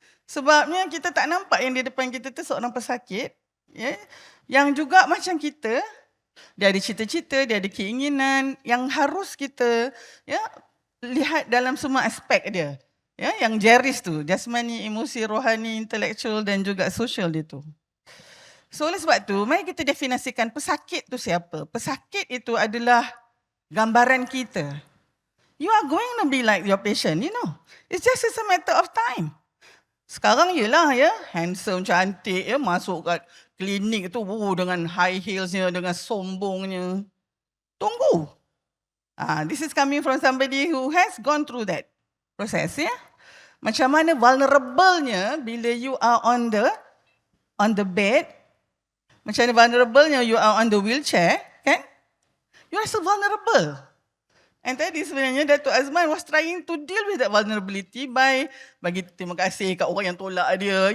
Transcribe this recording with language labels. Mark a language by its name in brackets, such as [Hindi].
[Malay] Sebabnya kita tak nampak yang di depan kita tu seorang pesakit ya, yang juga macam kita, dia ada cita-cita, dia ada keinginan yang harus kita ya lihat dalam semua aspek dia. Ya, yang jeris tu, jasmani, emosi, rohani, intelektual dan juga sosial dia tu. So oleh sebab tu, mari kita definisikan pesakit tu siapa. Pesakit itu adalah gambaran kita. [English] You are going to be like your patient, you know. It's just a matter of time. [Malay] Sekarang yelah ya, handsome, cantik ya, masuk kat klinik tu dengan high heelsnya, dengan sombongnya. Tunggu. [English] This is coming from somebody who has gone through that process, ya. [Malay] Macam mana vulnerable-nya bila [English] you are on the bed, [Malay] macam mana vulnerable-nya [English] you are on the wheelchair, [Malay] kan? [English] You are so vulnerable. And [Malay] tadi sebenarnya [English] Datuk Azman was trying to deal with that vulnerability by [Malay] bagi terima kasih kat orang yang tolak dia.